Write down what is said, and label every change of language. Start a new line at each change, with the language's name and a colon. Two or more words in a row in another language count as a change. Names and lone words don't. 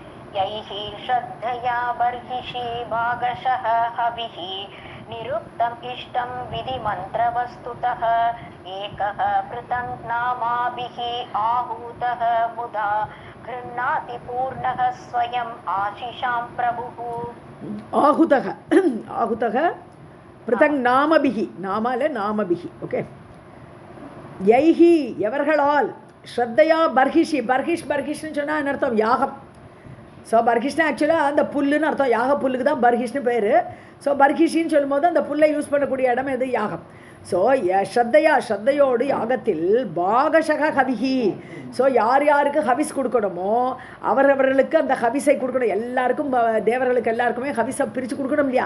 Sanskrit: यैः श्रद्धया बर्हिषि भागशः हविः निरुक्तम् इष्टं विधिमन्त्रवस्तुतः एकः पृथङ् नामाभिः आहूतः मुदा गृह्णाति पूर्णः स्वयम् आशिषां प्रभुः आहूतः आहूतः पृथङ् नामभिः
Tamil: நாமால நாமபிகி ஓகே யைஹி எவர்களால் ஸ்ரத்தையா பர்ஹிஷி பர்ஹிஷ்னு சொன்னால் என்ன அர்த்தம் யாகம் ஸோ பர்ஹிஷ்னா ஆக்சுவலாக அந்த புல்லுன்னு அர்த்தம் யாக புல்லுக்கு தான் பர்ஹிஷ்னு பேர் ஸோ பர்ஹிஷின்னு சொல்லும்போது அந்த புல்லை யூஸ் பண்ணக்கூடிய இடம் எது யாகம் ஸோ ஸ்ரத்தையோடு யாகத்தில்
Sanskrit: भागशः हविः
Tamil: ஸோ யார் யாருக்கு ஹவிஸ் கொடுக்கணுமோ அவரவர்களுக்கு அந்த ஹவிஸை கொடுக்கணும் எல்லாருக்கும் தேவர்களுக்கு எல்லாருக்குமே ஹவிஸை பிரித்து கொடுக்கணும் இல்லையா